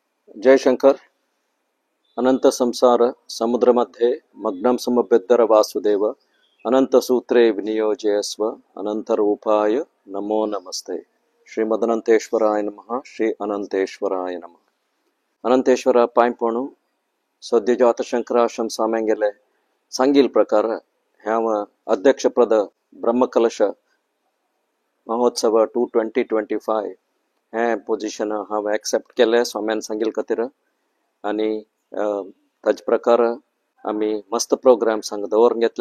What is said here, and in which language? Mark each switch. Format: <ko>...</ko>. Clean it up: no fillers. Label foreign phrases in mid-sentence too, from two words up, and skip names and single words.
<sa>जयशंकर अनंत संसार समुद्र मध्ये मग्नं समभ्यद्धर वासुदेव अनंत सूत्रे विनियोजयस्व अनंत रूपाय नमो नमस्ते. श्रीमदनंतेश्वराय नमः. श्री अनंतेश्वराय नमः.</sa> <kok>अनंतेश्वर पायपणू सद्यजात शंकराश्रम सामेंगेले सांगील प्रकार ह्याव अध्यक्षपद ब्रह्मकलश महोत्सव 2025 हे पोझिशन हांव एक्सेप्ट केले. स्वाम्यान सांगील खातीर आनी ताजे प्रकार आमी मस्त प्रोग्राम्स हांगा दवरून घेतल्या.</kok>